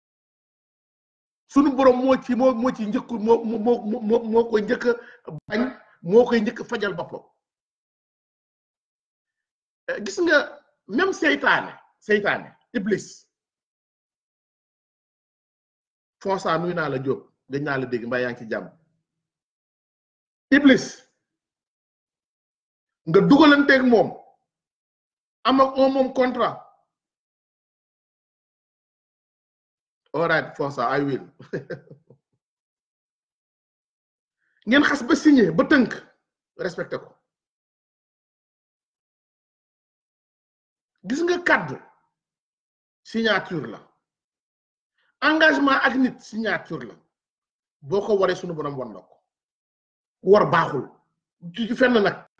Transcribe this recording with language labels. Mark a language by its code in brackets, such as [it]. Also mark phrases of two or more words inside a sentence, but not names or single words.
[wo] Sunu borom moo ci njëkk moo koy njëkk bañ moo koy njëkk fajal boppam gis nga même seytaane iblis Fonsa nuy naa la Jóob dañ naa la dégg mbaa yaa ngi ci jàmm iblis nga dugalanteeg moom am ak moom contrat [en] all right [wo] Fonsa [en] I will [wo] ngeen xas ba signé ba tënk respecté ko gis nga kàddu signature la engagement ak nit signature la boo ko waree sunu borom wan na ko war baaxul ci fenn nag